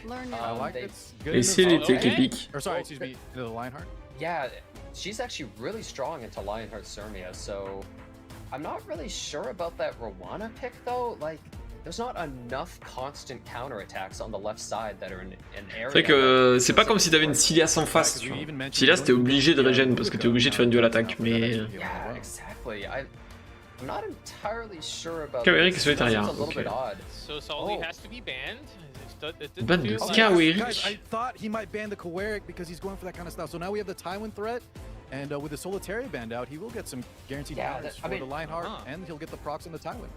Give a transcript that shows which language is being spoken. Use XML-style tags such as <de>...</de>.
<en>I like it.</en> <fr>Et c'est l'été qui pique.</fr> <en>Or sorry, excuse me, the Lionheart. Yeah, she's actually really strong into Lionheart Surmia, so I'm not really sure about that Rowana pick though. Like, there's not enough constant counterattacks on the left side that are in an area.</en> <fr>C'est vrai que c'est pas comme si t'avais une Silias en face. Tu vois. Silias t'es obligé de régène parce que t'es obligé de faire une dual attaque, mais.</fr> <en>Yeah, exactly. I'm not entirely sure about.</en> <fr>Kawerik et Solitaria. Ok.</fr> <en>So Soli has to be banned.</en> <fr>Ban de Kawerik.</fr> <en>I thought he might ban the Kawerik because he's going for that kind of stuff. So now we have the Tywin threat. And with the Solitaria band out, he will get some guaranteed powers for the Lionheart, and he'll get the procs on the Tywin.</en>